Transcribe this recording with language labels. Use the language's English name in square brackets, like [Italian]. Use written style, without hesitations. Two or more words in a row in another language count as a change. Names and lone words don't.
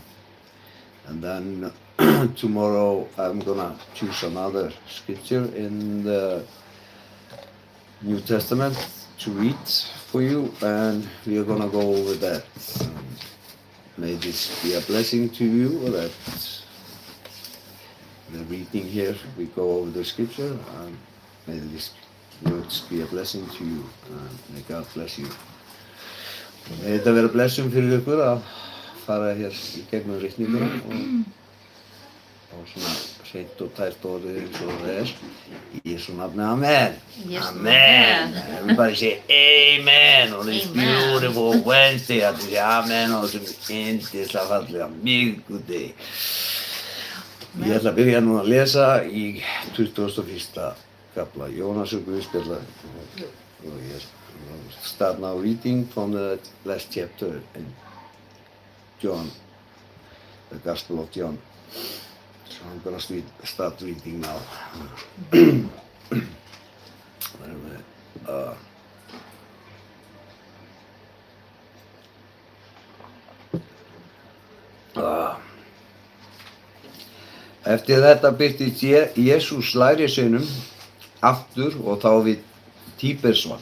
[English] And then tomorrow I'm gonna choose another scripture in the New Testament to read for you, and we are gonna go over that. May this be a blessing to you, that the reading here we go over the scripture, and may this words be a blessing to you, and may God bless you. [Icelandic] May þetta vera blessing fyrir ykkur að fara hér í gegnum ritninguna og svona seint og tært orðið eins og það er. Í Jesú nafni, amen. Amen. [English] Everybody say amen on this beautiful Wednesday. [Icelandic] Allir [English] say amen [Icelandic] on þessum yndislega fallega miðvikudegi. Ég ætla að byrja nú að lesa í 21. kafla Jóhannesar Guðspjallar. [English] Start now reading from the last chapter in John, the Gospel of John. So I'm gonna start reading now. [Icelandic] Eftir þetta birtist Jesús lærisveinum aftur og þá við Tíbersvatn.